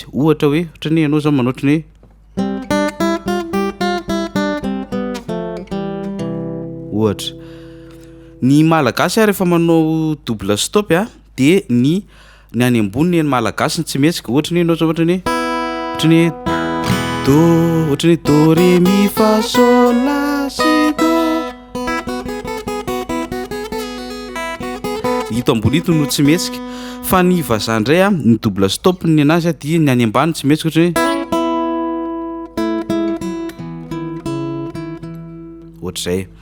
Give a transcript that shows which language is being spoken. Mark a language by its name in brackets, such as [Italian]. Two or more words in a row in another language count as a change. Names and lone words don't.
[Malagasy] Ohatra hoe ohatrany ianao zao manao ohatrany hoe ohatra ny malagasy rehefa manao double stop de ny any ambony ny malagasy tsy mihetsika. Ohatrany ianao zao ohatrany hoe do, ohatrany do re mi fa sol la si do, ito ambony ito no tsy mihetsika. Fa ny vazaha indray ny double stop ny anazy dia ny any ambany tsy mihetsika ohatrany ohatr'izay.